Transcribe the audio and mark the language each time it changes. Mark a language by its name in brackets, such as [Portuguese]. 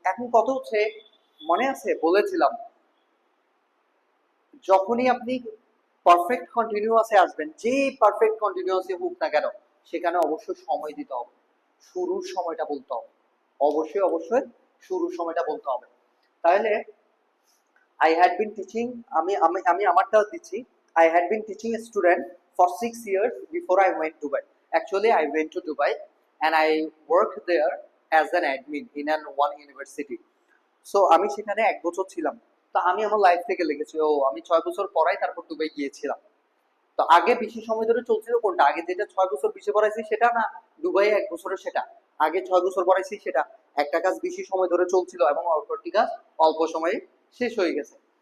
[Bangla] এখন কত হচ্ছে, মনে আছে বলেছিলাম, যখনই আপনি পারফেক্ট কন্টিনিউয়াসে আসবেন, যে পারফেক্ট কন্টিনিউয়াসে হোক না কেন, সেখানে অবশ্যই সময় দিতে হবে, শুরুর সময়টা বলতে হবে, অবশ্যই অবশ্যই শুরুর সময়টা বলতে হবে। [English] তাহলে I had been teaching, [Bangla] আমি আমি আমি আমারটাও দিচ্ছি, [English] I had been teaching a student for 6 years before I went to Dubai. Actually I went to Dubai and I worked there as an admin in one university. [Bangla] So আমি সেখানে 1 বছর ছিলাম। তো আমি আমার লাইফ থেকে লিখেছি, ও আমি 6 বছর পড়াই তারপর দুবাই গিয়েছিলাম। তো আগে বেশি সময় ধরে চলছিল কোনটা, আগে যেটা 6 বছর বেশি পড়াইছি সেটা না, দুবাই 1 বছরের সেটা, আগে 6 বছর পড়াইছি সেটা। একটা কাজ বেশি সময় ধরে চলছিল এবং অপরটি কাজ অল্প সময়ে শেষ হয়ে গেছে।